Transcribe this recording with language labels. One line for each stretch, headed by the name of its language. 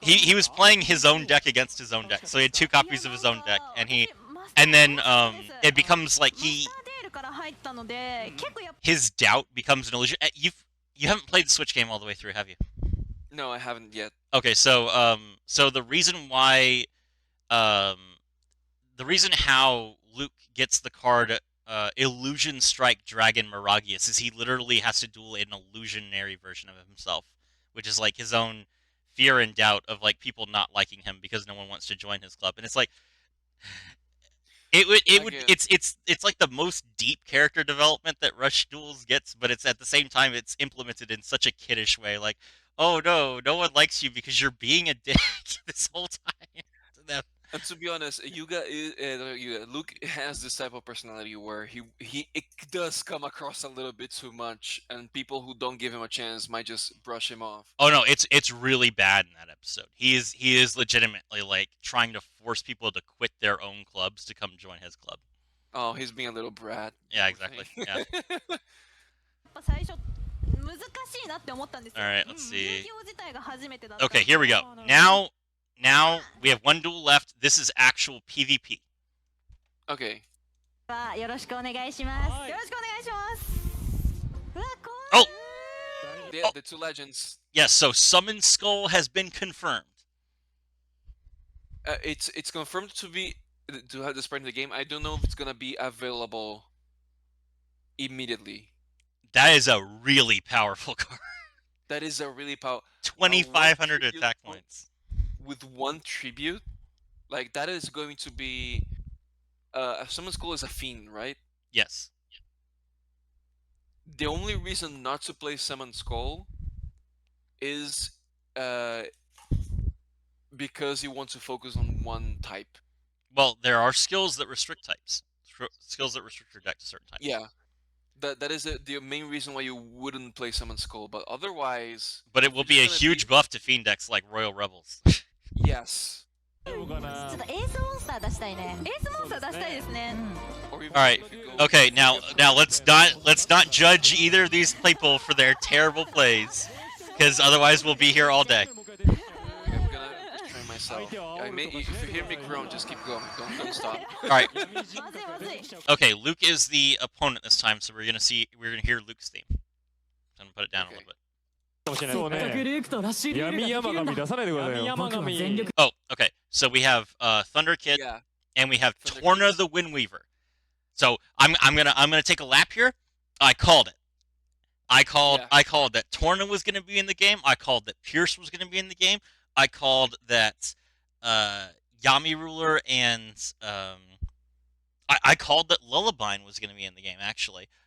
English: He was playing his own deck against his own deck, so he had two copies of his own deck, and then it becomes like
Japanese: マスターデールから入ったので結構やっぱ
English: his doubt becomes an illusion. You haven't played the Switch game all the way through, have you? No, I haven't yet. Okay, so the reason why the reason how Luke gets the card Illusion Strike Dragon Miragius is he literally has to duel an illusionary version of himself, which is like his own fear and doubt of like people not liking him because no one wants to join his club. And it's like it's like the most deep character development that Rush Duels gets, but it's at the same time it's implemented in such a kiddish way, like, oh no one likes you because you're being a dick this whole time to them. And to be honest, Luke has this type of personality where it does come across a little bit too much, and people who don't give him a chance might just brush him off. Oh no, it's really bad in that episode. He is legitimately like trying to force people to quit their own clubs to come join his club. Oh, he's being a little brat. Yeah, exactly. Yeah.
Japanese: 最初難しいなって思ったんですよ。
English: All right, let's see.
Japanese: 遊戯王自体が初めてだったんで
English: Okay, here we go. Now we have one duel left. This is actual PvP. Okay.
Japanese: よろしくお願いします。はいよろしくお願いします。うわ、
English: Oh,
Japanese: 怖い。
English: The two legends. yes. So Summon Skull has been confirmed. It's confirmed to have the sprite in the game. I don't know if it's gonna be available immediately. That is a really powerful card. That is a really powerful. 2,500 attack points. With one tribute, like that is going to be. Summon Skull is a fiend, right? Yes. The only reason not to play Summon Skull is because you want to focus on one type. Well, there are skills that restrict types. Skills that restrict your deck to certain types. Yeah, that is the main reason why you wouldn't play Summon Skull. But otherwise, But it will be a It's gonna huge buff to fiend decks like Royal Rebels. yes.
Japanese: ちょっとエースモンスター出したいね。エースモンスター出したいですね。
English: Or even All right. if you go- Okay, now let's not judge either of these people for their terrible plays, because otherwise we'll be here all day. I'm gonna train myself. If you hear me groan, just keep going. Don't stop. All right.
Japanese: まずいまずい。
English: Okay, Luke is the opponent this time, so we're gonna hear Luke's theme. So I'm gonna put it down a little bit.
Japanese: そう全くね。ルークとラッシュデュエルが闇できるんだ山神出さないでくださいよ。僕は全力
English: Oh, okay. So we have Thunder Kid Yeah. and we have Thunder Torna Kid. the Windweaver. So I'm gonna take a lap here. I called it. I called that Torna was gonna be in the game. I called that Pierce was gonna be in the game. I called that Yami Ruler and I called that Lullaby was gonna be in the game actually.